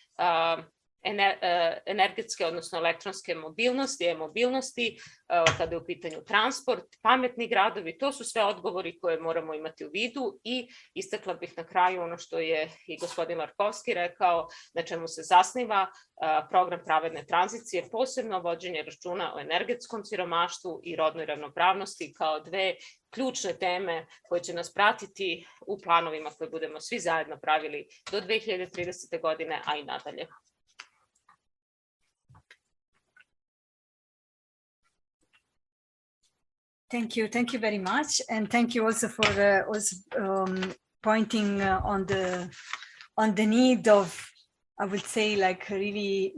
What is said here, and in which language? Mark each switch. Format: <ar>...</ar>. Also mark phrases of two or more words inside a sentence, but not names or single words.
<sr>energetske, odnosno elektronske mobilnosti, e-mobilnosti, kada je u pitanju transport, pametni gradovi, to su sve odgovori koje moramo imati u vidu i istakla bih na kraju ono što je i gospodin Larkovski rekao, na čemu se zasniva program pravedne tranzicije, posebno vođenje računa o energetskom siromaštvu i rodnoj ravnopravnosti kao dve ključne teme koje će nas pratiti u planovima koje budemo svi zajedno pravili do 2030. godine, a i nadalje.</sr> <en>Thank you very much, and thank you also for pointing on the need of, I would say, like really</en>